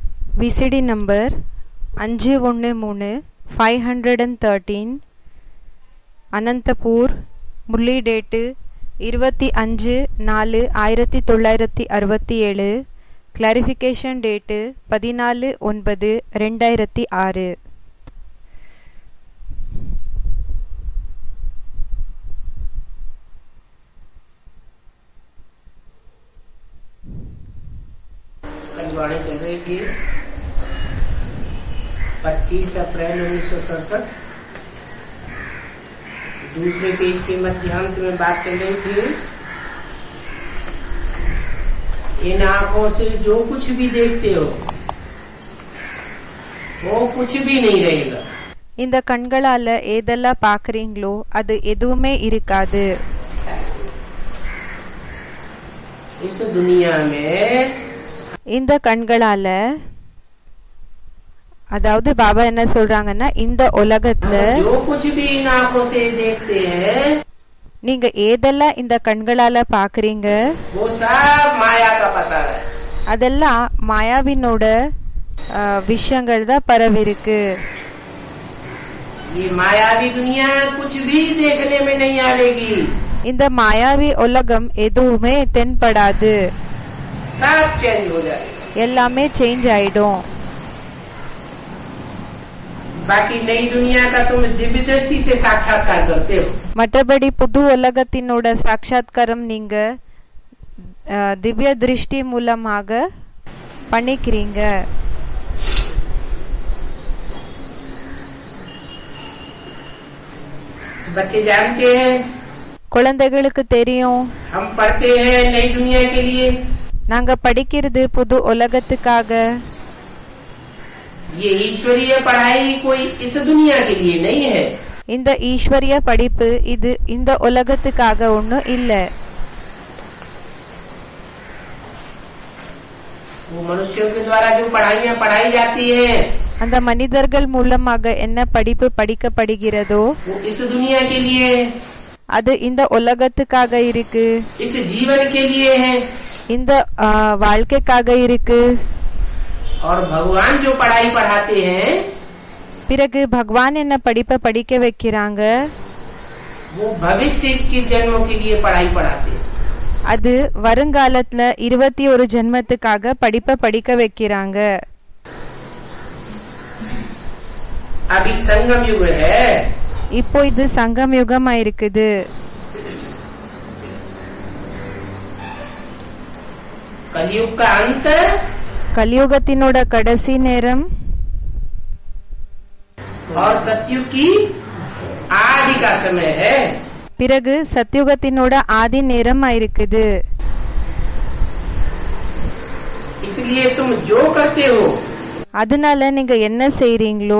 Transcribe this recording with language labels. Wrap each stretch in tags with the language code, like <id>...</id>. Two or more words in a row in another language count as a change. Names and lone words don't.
<en>VCD number</en> <ta>513-513 அனந்தபூர். முரளி டேட்டு 25/4/1967.</ta> <en>clarification date</en> <ta>14/9/2006.</ta> <hi>वाणी चल रही थी 25 अप्रैल 1967. दूसरे पेज के मध्यांत में बात चल रही थी इन आंखों से जो कुछ भी देखते हो वो कुछ भी नहीं रहेगा.</hi> <ta>இந்த கண்களால ஏதெல்லாம் பாக்குறீங்களோ அது எதுவுமே இருக்காது.</ta> <hi>इस दुनिया में</hi> <ta>இந்த கண்களால, அதாவது பாபா என்ன சொல்றாங்கன்னா, இந்த உலகத்துல நீங்க ஏதெல்லாம் இந்த கண்களால பாக்குறீங்க அதெல்லாம் மாயாவினோட விஷயங்கள் தான் பரவி இருக்கு. இந்த மாயாவி உலகம் எதுவுமே தென்படாது. எல்லாமே சேஞ்ச் ஆயிடும்.</ta> <hi>बाकी नई दुनिया का तुम दिव्य दृष्टि से साक्षात्कार करते हो.</hi> <ta>மற்றபடி புது உலகத்தினோட சாட்சாத்காரம் நீங்க திவ்ய திருஷ்டி மூலமாக பண்ணிக்கிறீங்க.</ta> <hi>बच्चे जानते हैं,</hi> <ta>குழந்தைகளுக்கு தெரியும்,</ta> <hi>हम पढ़ते हैं नई दुनिया के लिए.</hi> <ta>நாங்க படிக்கிறது புது உலகத்துக்காக.</ta> <hi>ये ईश्वरीय पढ़ाई कोई इस दुनिया के लिए नहीं है.</hi> <ta>இந்த ஈஸ்வரிய படிப்பு இது இந்த உலகத்துக்காக ஒன்னும் இல்ல.</ta> <hi>वो मनुष्यों के द्वारा जो पढ़ाइयाँ पढ़ाई जाती है,</hi> <ta>அந்த மனிதர்கள் மூலமாக என்ன படிப்பு படிக்கப்படுகிறதோ</ta> <hi>वो इस दुनिया के लिए,</hi> <ta>அது இந்த உலகத்துக்காக இருக்கு.</ta> <hi>इस जीवन के लिए है,</hi> <ta>இந்த வாழ்க்கைக்காக இருக்கு.</ta> <hi>और भगवान जो पढ़ाई पढ़ाते हैं,</hi> <ta>பிறகு பகவான் என்ன படிப்பை படிக்க வைக்கிறாங்க,</ta> <hi>वो भविष्य के जन्मों के लिए पढ़ाई पढ़ाते हैं.</hi> <ta>அது வருங்காலத்துல 21 ஜென்மத்துக்காக படிப்பை படிக்க வைக்கிறாங்க.</ta> <hi>अभी संगम युग है.</hi> <ta>இப்போ இது சங்கம் யுகமா இருக்குது.</ta> <hi>कलयुग का अंत,</hi> <ta>கலியுகத்தினோட கடைசி நேரம்,</ta> <hi>और सतयुग की आदि का समय है.</hi> <ta>பிறகு சத்யுகத்தினோட ஆதி நேரம் இருக்குது.</ta> <hi>इसलिए तुम जो करते हो,</hi> <ta>அதனால நீங்க என்ன செய்றீங்களோ</ta>